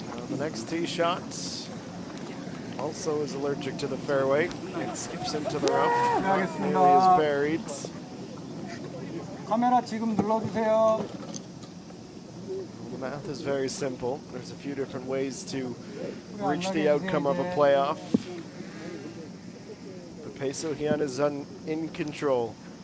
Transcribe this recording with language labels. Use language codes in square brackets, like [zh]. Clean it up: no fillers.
[en] The next tee shot also is allergic to the fairway. It skips into the rough. Nearly is buried. [ko] 카메라 지금 눌러주세요. [en] The math is very simple. There's a few different ways to reach the outcome of a playoff. But Pae-So Hyun is in control.